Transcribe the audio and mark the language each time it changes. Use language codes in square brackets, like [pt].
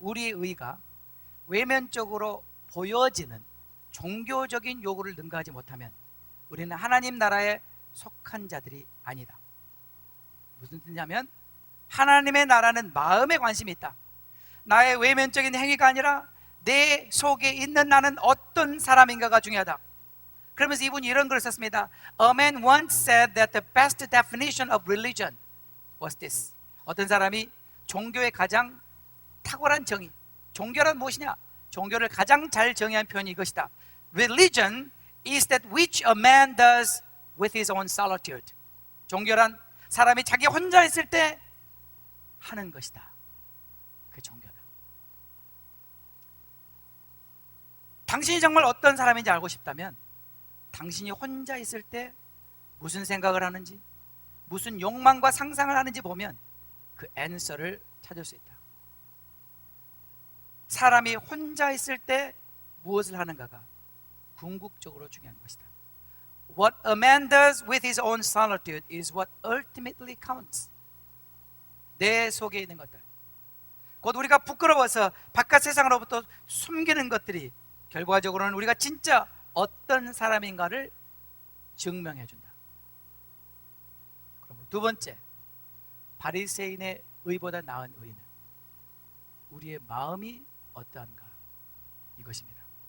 [ko] 우리의 의가 외면적으로 보여지는 종교적인 요구를 능가하지 못하면 우리는 하나님 나라에 속한 자들이 아니다. 무슨 뜻이냐면 하나님의 나라는 마음에 관심이 있다. 나의 외면적인 행위가 아니라 내 속에 있는 나는 어떤 사람인가가 중요하다. 그러면서 이분이 이런 글을 썼습니다. [en] A man once said that the best definition of religion was this. [ko] 어떤 사람이 종교의 가장 탁월한 정의, 종교란 무엇이냐? 종교를 가장 잘 정의한 표현이 이것이다. [en] Religion is that which a man does with his own solitude. [ko] 종교란 사람이 자기 혼자 있을 때 하는 것이다. 그 종교다. 당신이 정말 어떤 사람인지 알고 싶다면 당신이 혼자 있을 때 무슨 생각을 하는지, 무슨 욕망과 상상을 하는지 보면 그 앤서를 찾을 수 있다. 사람이 혼자 있을 때 무엇을 하는가가 궁극적으로 중요한 것이다. [en] What a man does with his own solitude is what ultimately counts. [ko] 내 속에 있는 것들, 곧 우리가 부끄러워서 바깥 세상으로부터 숨기는 것들이 결과적으로는 우리가 진짜 어떤 사람인가를 증명해 준다. 그럼 두 번째, 바리새인의 의보다 나은 의는 우리의 마음이 어떠한가, 이것입니다.